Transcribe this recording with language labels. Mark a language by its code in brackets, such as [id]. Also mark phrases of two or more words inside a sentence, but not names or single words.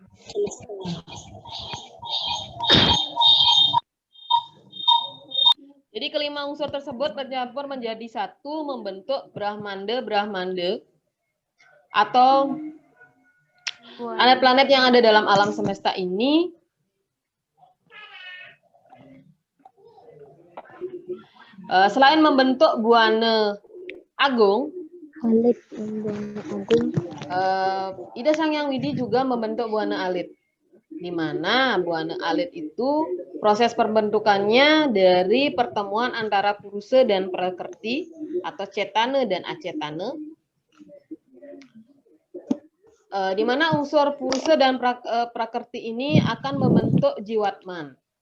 [id] Jadi kelima unsur tersebut bercampur menjadi satu membentuk Brahmanda atau planet-planet yang ada dalam alam semesta ini selain membentuk Buana Agung, Ida Sangyang Widi juga membentuk Buana Alit. Di mana Buana Alit itu proses pembentukannya dari pertemuan antara Purusa dan Prakrti atau Cetana dan Acetana. Di mana unsur Purusa dan Prakrti ini akan membentuk Jiwatman.